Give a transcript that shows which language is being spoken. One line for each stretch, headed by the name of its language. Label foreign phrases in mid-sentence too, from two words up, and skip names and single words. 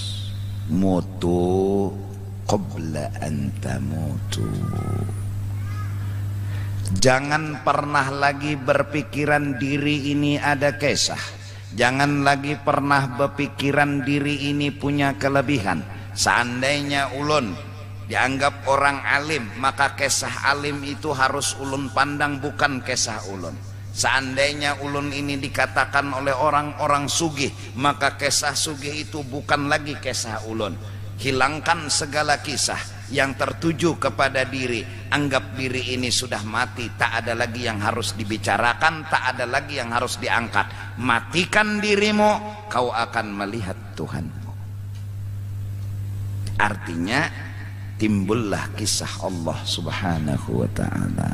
Arabic: موتوا قبل أن تموتوا.
Indonesian: Jangan pernah lagi berpikiran diri ini ada kesah. Jangan lagi pernah berpikiran diri ini punya kelebihan.
Banjar: Seandainya ulun dianggap orang alim, maka kesah alim itu harus ulun pandang, bukan kesah ulun. Seandainya ulun ini dikatakan oleh orang-orang sugih, maka kesah sugih itu bukan lagi kesah ulun.
Indonesian: Hilangkan segala kisah yang tertuju kepada diri. Anggap diri ini sudah mati, tak ada lagi yang harus dibicarakan, tak ada lagi yang harus diangkat. Matikan dirimu, kau akan melihat Tuhanmu. Artinya timbullah kisah Allah
Arabic: سبحانه وتعالى.